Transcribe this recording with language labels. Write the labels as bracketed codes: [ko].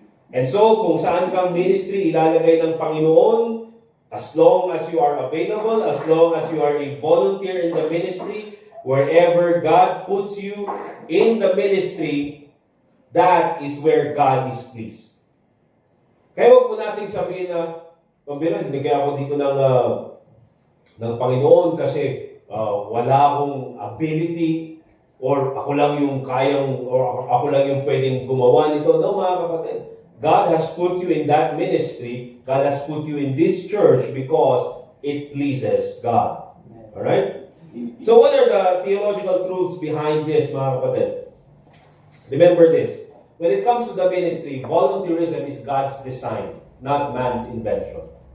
[en] And so, [tl] kung saan kang ministry ilalagay ng Panginoon, [en] as long as you are available, as long as you are a volunteer in the ministry, wherever God puts you in the ministry, that is where God is pleased. [tl] Kaya huwag po natin sabihin na, pambira, binigay ako dito ng Panginoon kasi wala akong ability or ako lang yung kayang or ako lang yung pwedeng gumawa nito. No, mga kapatid. [en] God has put you in that ministry. God has put you in this church because it pleases God. Alright? So what are the theological truths behind this, [tl] mga kapatid? [en] Remember this. When it comes to the ministry, volunteerism is God's design, not man's invention.